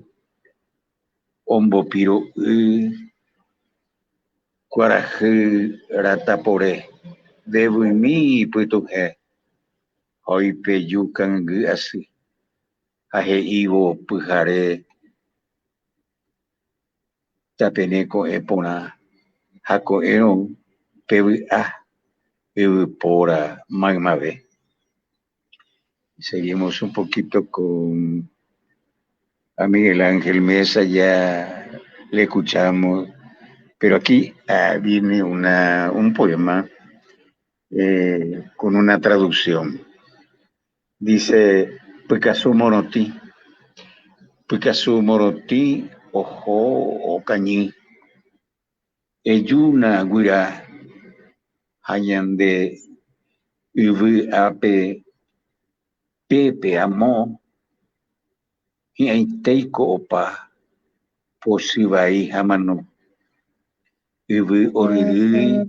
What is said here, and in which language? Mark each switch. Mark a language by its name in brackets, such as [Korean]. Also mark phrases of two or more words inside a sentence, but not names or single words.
[Guarani] ombopiro'y kuarahy ratapore ndevymi ipytuhẽ ha oipeju kangy asy ha he'ívo pyhare tapene ko'ẽ porã ha ko'ẽrõ pevy'a yvypóra maymave. [Spanish] Seguimos un poquito con a Miguel Ángel Mesa, ya le escuchamos, pero aquí viene un poema con una traducción. Dice: [Guarani] Pykasu morotĩ oho okañy ejúna guyra ha ñande yvy ápe pépe amo hi'ãitéiko opa posy vai ha mano yvy oryrýi